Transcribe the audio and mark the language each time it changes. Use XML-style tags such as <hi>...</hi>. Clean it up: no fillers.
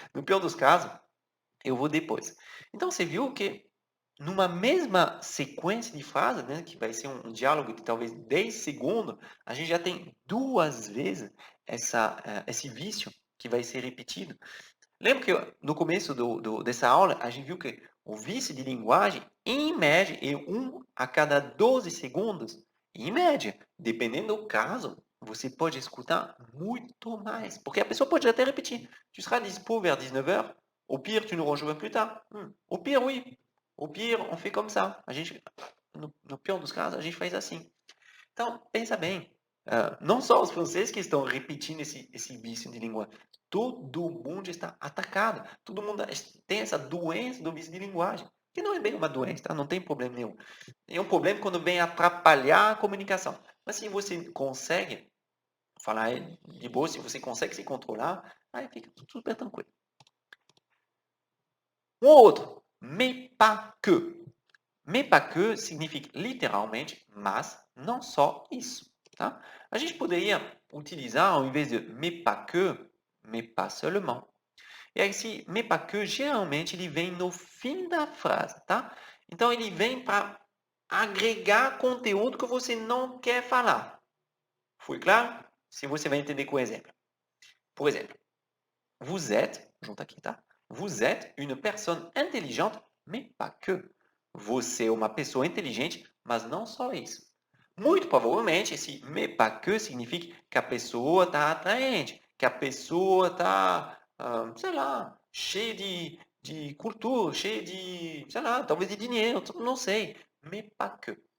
<pt>No pior dos casos, eu vou depois. Então, você viu que numa mesma sequência de frases, né, que vai ser um diálogo de talvez 10 segundos, a gente já tem duas vezes esse vício que vai ser repetido. Lembra que no começo dessa aula, a gente viu que o vício de linguagem, em média, é um a cada 12 segundos. Em média, dependendo do caso, você pode escutar muito mais. Porque a pessoa pode até repetir.</pt> <fr>Tu seras dispo vers 19 heures. Au pire, tu nous rejoins plus tard. Au pire, oui. Au pire, on fait comme ça.</fr> <pt>A gente, no pior dos casos, a gente faz assim. Então, pensa bem. Não só os franceses que estão repetindo esse vício de linguagem. Todo mundo está atacado. Todo mundo tem essa doença do vício de linguagem. Que não é bem uma doença, tá? Não tem problema nenhum. É um problema quando vem atrapalhar a comunicação. Mas se você consegue falar de boa, se você consegue se controlar, aí fica tudo super tranquilo. Um outro,</pt> <fr>mais pas que. Mais pas que</fr> <pt>significa literalmente, mas não só isso, tá? A gente poderia utilizar, ao invés de</pt> <fr>mais pas que, mais pas seulement.</fr> <pt>E aí, esse</pt> <fr>mais pas que,</fr> <pt>geralmente, ele vem no fim da frase, tá? Então, ele vem para agregar conteúdo que você não quer falar. Foi claro? Se você vai entender com o exemplo. Por exemplo,</pt> <fr>vous êtes,</fr> <pt>junto aqui, tá?</pt> <fr>Vous êtes une personne intelligente, mais pas que.</fr> <pt>Você é uma pessoa inteligente, mas não só isso. Muito provavelmente, esse</pt> <fr>mais pas que</fr> <pt>significa que a pessoa está atraente, que a pessoa está, sei lá, cheia de cultura, cheia de, sei lá, talvez de dinheiro, não sei.</pt> <fr>Mais pas que.</fr>